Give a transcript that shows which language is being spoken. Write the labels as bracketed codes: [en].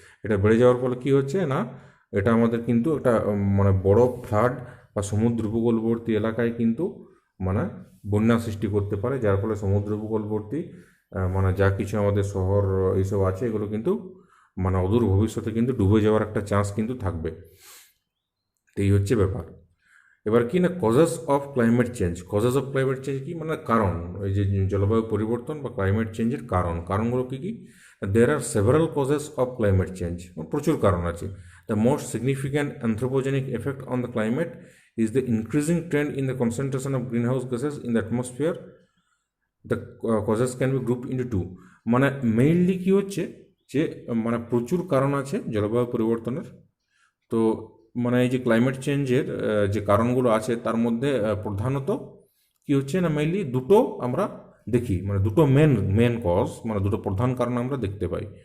[bn] এটা বেড়ে যাওয়ার ফলে কী হচ্ছে না এটা আমাদের কিন্তু একটা মানে বড় ফ্লাড বা সমুদ্র উপকূলবর্তী এলাকায় কিন্তু মানে বন্যা সৃষ্টি করতে পারে, যার ফলে সমুদ্র উপকূলবর্তী মানে যা কিছু আমাদের শহর এইসব আছে এগুলো কিন্তু মানে অদূর ভবিষ্যতে কিন্তু ডুবে যাওয়ার একটা চান্স কিন্তু থাকবে। তো এই হচ্ছে ব্যাপার। এবার কি না [en] causes of climate change, [bn] causes of climate change কি মানে কারণ, এই যে জলবায়ু পরিবর্তন বা ক্লাইমেট চেঞ্জের কারণগুলো কী কী, [en] there are several causes of climate change, [bn] প্রচুর কারণ আছে। [en] The most significant anthropogenic effect on the climate is the increasing trend in the concentration of greenhouse gases in the atmosphere. The causes can be grouped into two, [bn] মানে mainly কী হচ্ছে যে মানে প্রচুর কারণ আছে জলবায়ু পরিবর্তনের। তো মানে এই যে ক্লাইমেট চেঞ্জের যে কারণগুলো আছে তার মধ্যে প্রধানত কী হচ্ছে না মেইনলি দুটো আমরা দেখি, মানে দুটো মেন কজ মানে দুটো প্রধান কারণ আমরা দেখতে পাই।